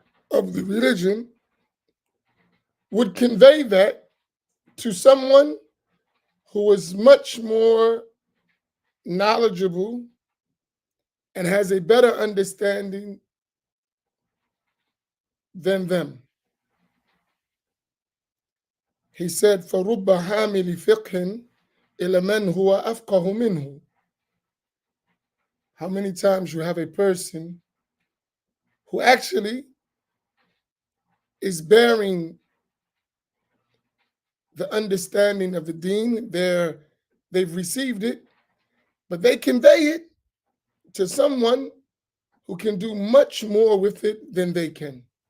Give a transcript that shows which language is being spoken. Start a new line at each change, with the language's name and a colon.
English: of the religion, would convey that to someone who is much more knowledgeable and has a better understanding than them. He said,
Arabic: فَرُبَّ حَامِلِ فِقْهٍ إِلَى مَنْ هُوَ أَفْقَهُ مِنْهُ.
English: How many times you have a person who actually is bearing the understanding of the deen. They've received it, but they convey it to someone who can do much more with it than they can.